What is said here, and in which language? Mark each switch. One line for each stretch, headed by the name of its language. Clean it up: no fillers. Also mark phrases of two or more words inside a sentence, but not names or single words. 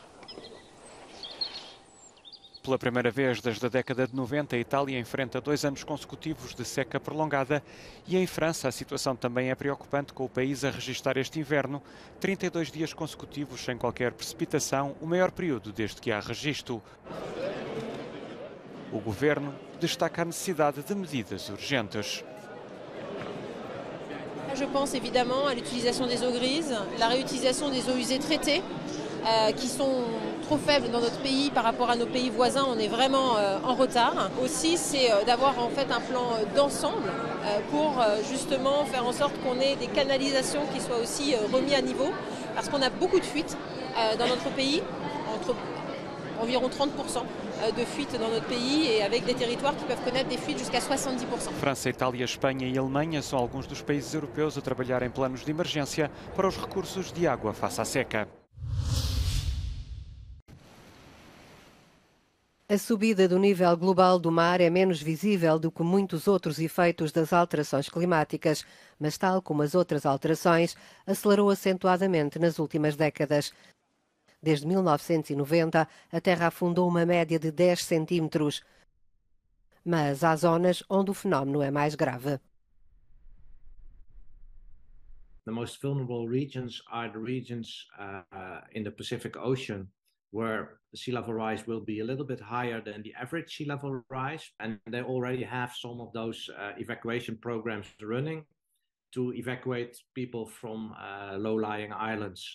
Portuguese: Pela primeira vez desde a década de 90, a Itália enfrenta 2 anos consecutivos de seca prolongada e em França a situação também é preocupante, com o país a registrar este inverno 32 dias consecutivos sem qualquer precipitação, o maior período desde que há registro. O governo destaca a necessidade de medidas urgentes.
French: Je pense évidemment à l'utilisation des eaux grises, la réutilisation des eaux usées traitées, qui sont trop faibles dans notre pays par rapport à nos pays voisins, on est vraiment en retard. Aussi, c'est d'avoir en fait un plan d'ensemble pour justement faire en sorte qu'on ait des canalisations qui soient aussi remis à niveau, parce qu'on a beaucoup de fuites dans notre pays, entre environ 30% de fuites dans notre pays et avec des territoires qui peuvent connaître des fuites jusqu'à 70%.
Portuguese: França, Itália, Espanha e Alemanha são alguns dos países europeus a trabalhar em planos de emergência para os recursos de água face à seca. A subida do nível global do mar é menos visível do que muitos outros efeitos das alterações climáticas, mas, tal como as outras alterações, acelerou acentuadamente nas últimas décadas. Desde 1990, a Terra afundou uma média de 10 centímetros, mas há zonas onde o fenómeno é mais grave.
English: The most vulnerable regions are the regions in the Pacific Ocean, where sea level rise will be a little bit higher than the average sea level rise, and they already have some of those evacuation programs running to evacuate people from low-lying islands.